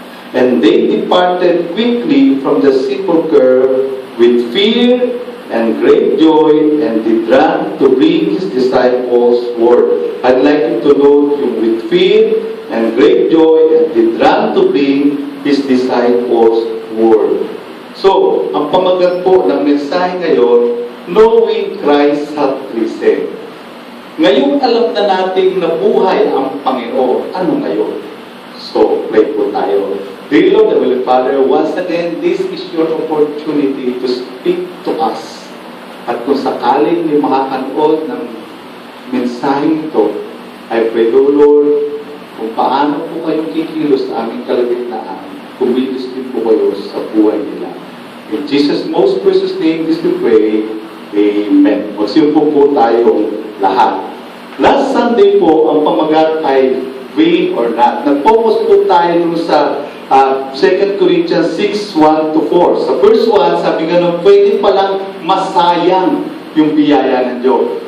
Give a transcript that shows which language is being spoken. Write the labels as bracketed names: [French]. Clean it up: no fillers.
[English] And they departed quickly from the sepulchre with fear and great joy, and did run to bring his disciples word. I'd like you to note yung with fear and great joy, and did run to bring his disciples word. [Filipino] So, ang pamagat po ng mensahe ngayon, [English] knowing Christ hath risen. [Filipino] Ngayon alam na natin na buhay ang Panginoon. Ano ngayon? So, pray po tayo. [English] Dear Lord, Heavenly Father, once again, this is your opportunity to speak to us. [Filipino] At kung sakaling may makakanood ng mensaheng ito, [English] I pray, [Filipino] Lord, kung paano po kayong kikilos sa aming kalagitnaan, kumilos din po kayo sa buhay nila. [English] In Jesus' most precious name, this we pray. [Filipino] Amen. Magsimpo po tayong lahat. Last Sunday po, ang pamagat ay [English] vain or not. [Filipino] Nag-focus po tayo dun sa 2 Corinthians 6, 1-4. Sa first one, sabi nga pwede palang masayang yung biyaya ng Diyos.